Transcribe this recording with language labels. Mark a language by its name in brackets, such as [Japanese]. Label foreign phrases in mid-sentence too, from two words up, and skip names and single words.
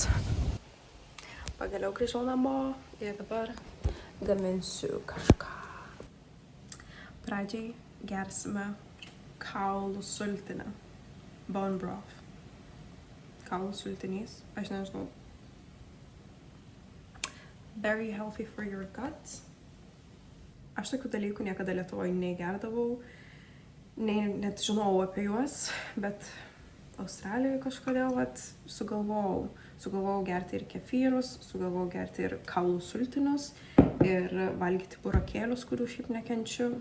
[Lithuanian] Pagaliau grįžau namo ir dabar gaminsiu kažką. Pradžiai gersime kaulų sultinę. [English] Bone broth. [Lithuanian] Kaulų sultinys. Aš nežinau. [English] Very healthy for your gut. [Lithuanian] Aš tokių dalykų niekada Lietuvoje negerdavau. Net žinojau apie juos, bet Australijoje kažkodėl sugalvojau gerti ir kefyrus, sugalvojau gerti ir kaulų sultinius ir valgyti burokėlius, kurių šiaip nekenčiu.